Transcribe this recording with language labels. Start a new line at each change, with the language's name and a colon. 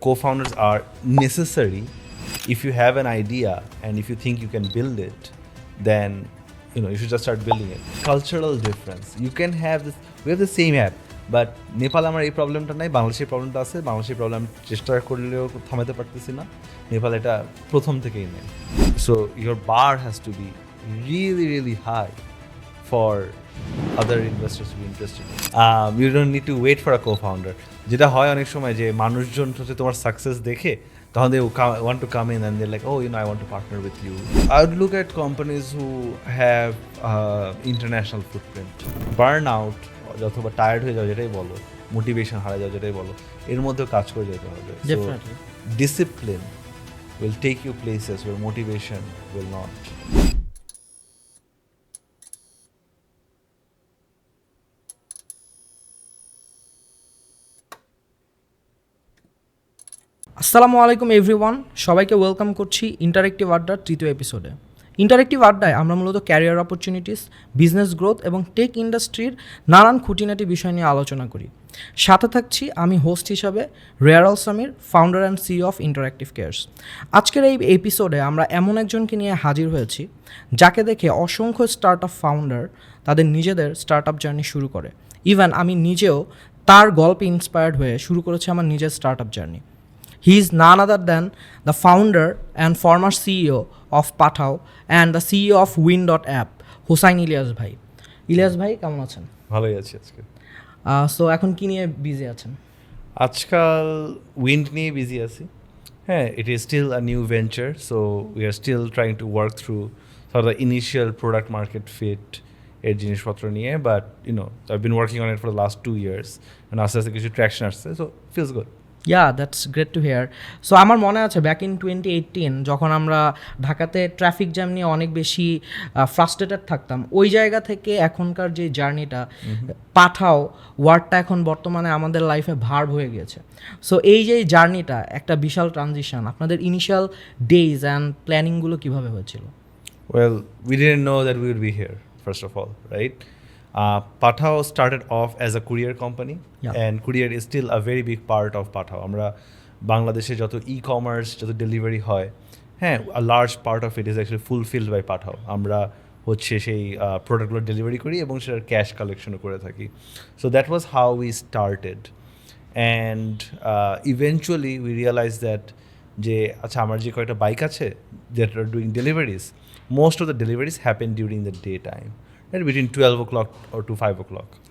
English: Co-founders are necessary if you have an idea and if you think you can build it, then you should just start building it. Cultural difference. You can have this. We have the same app, but Nepal
Bangla: আমার এই প্রবলেমটা নাই, বাংলাদেশের প্রবলেমটা আছে। বাংলাদেশের problem চেষ্টা করলেও থামাতে পারতেছি না, নেপাল এটা প্রথম থেকেই নেই।
English: So your bar has to be really really high for other investors to be interested. You don't need to wait for a co-founder.
Bangla: যেটা হয় অনেক সময় যে মানুষজন হচ্ছে তোমার সাকসেস দেখে তখন
English: they want to come in and they're like, oh, I want to partner with you. I would look at companies who have international footprint.
Bangla: Burnout অথবা টায়ার্ড হয়ে যাও যেটাই বলো, মোটিভেশন হারিয়ে যাও যেটাই বলো, এর মধ্যেও কাজ করে যেতে হবে.
English: Definitely. So, discipline will take you places where motivation will not.
Bangla: আসসালামু আলাইকুম এভরিওয়ান, সবাইকে ওয়েলকাম করছি ইন্টারেক্টিভ আড্ডার তৃতীয় এপিসোডে। ইন্টারেক্টিভ আড্ডায় আমরা মূলত ক্যারিয়ার অপরচুনিটিস, বিজনেস গ্রোথ এবং টেক ইন্ডাস্ট্রির নানান খুঁটিনাটি বিষয় নিয়ে আলোচনা করি। সাথে থাকছি আমি হোস্ট হিসাবে রেয়ারাল Samir, founder and CEO of interactive cares. আজকের এই এপিসোডে আমরা এমন একজনকে নিয়ে হাজির হয়েছি যাকে দেখে অসংখ্য স্টার্ট আপ ফাউন্ডার তাদের নিজেদের স্টার্ট আপ জার্নি শুরু করে। ইভেন আমি নিজেও তার গল্পে ইন্সপায়ার্ড হয়ে শুরু করেছি আমার নিজের start up journey.
English: He is none other than the founder and former CEO of Pathao and the CEO of Wind.app, Hussain Elius Bhai. Elius Bhai,
Bangla: কেমন আছেন? ভালোই আছি আজকে। সো এখন কি নিয়ে বিজি আছেন? আজকাল উইন্ড নিয়ে বিজি আছি।
English: হ্যাঁ, it is still a new venture, so we are still trying to work through the initial product market fit
Bangla: এর জিনিসপত্র নিয়ে,
English: but I been working on it for the last 2 years and
Bangla: আস্তে আস্তে কিছু traction আসছে,
English: So feels good. That's great to hear.
Bangla: So আমার মনে আছে ব্যাক ইন 2018 যখন আমরা ঢাকাতে ট্রাফিক জ্যাম নিয়ে অনেক বেশি ফ্রাস্ট্রেটেড থাকতাম, ওই জায়গা থেকে এখনকার যে জার্নিটা, পাঠাও ওয়ার্ডটা এখন বর্তমানে আমাদের লাইফে ভার্ব হয়ে গিয়েছে। সো এই যে জার্নিটা একটা বিশাল ট্রানজিশন, আপনাদের ইনিশিয়াল ডেজ অ্যান্ড প্ল্যানিংগুলো কীভাবে হয়েছিল?
English: Well, we didn't know that we would be here, first of all, right? Pathao started off as a courier company, and courier is still a very big part of Pathao.
Bangla: আমরা বাংলাদেশে যত e-commerce, যত delivery হয়, হ্যাঁ,
English: a large part of it is actually fulfilled by Pathao.
Bangla: আমরা হচ্ছে সেই প্রোডাক্টগুলো ডেলিভারি করি এবং সেটার ক্যাশ কালেকশনও করে থাকি।
English: So that was how we started, and eventually we realized that
Bangla: যে আচ্ছা আমার যে কয়েকটা বাইক আছে
English: that are doing deliveries, most of the deliveries happen during the daytime, right, between 12 o'clock or to 5 o'clock.